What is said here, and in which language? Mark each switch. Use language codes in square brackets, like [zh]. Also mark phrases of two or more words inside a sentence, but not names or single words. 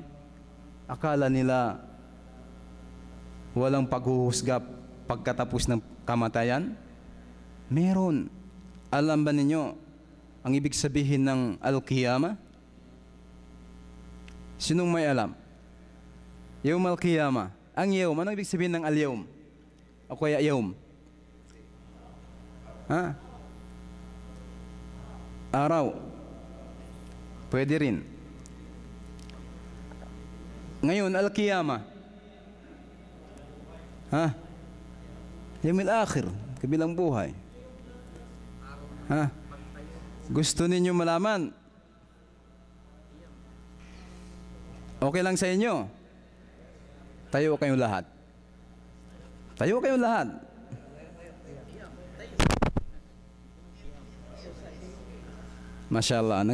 [tl] Akala nila walang paghuhusga pagkatapos ng kamatayan? Meron. Alam ba ninyo ang ibig sabihin ng Al-Qiyamah? Sinong may alam? [ar] يوم القيامة. [tl] Ang yawm, ano ibig sabihin ng al-yawm? O kaya yawm? Ha? Araw. Pwede rin. Ngayon, Al-Qiyamah. [ar] Ha? يوم الآخر, [tl] kabilang buhay. Ha? Gusto ninyo malaman? Okay lang sa inyo? Tayo kayong lahat. Tayo kayo lahat. Mashallah.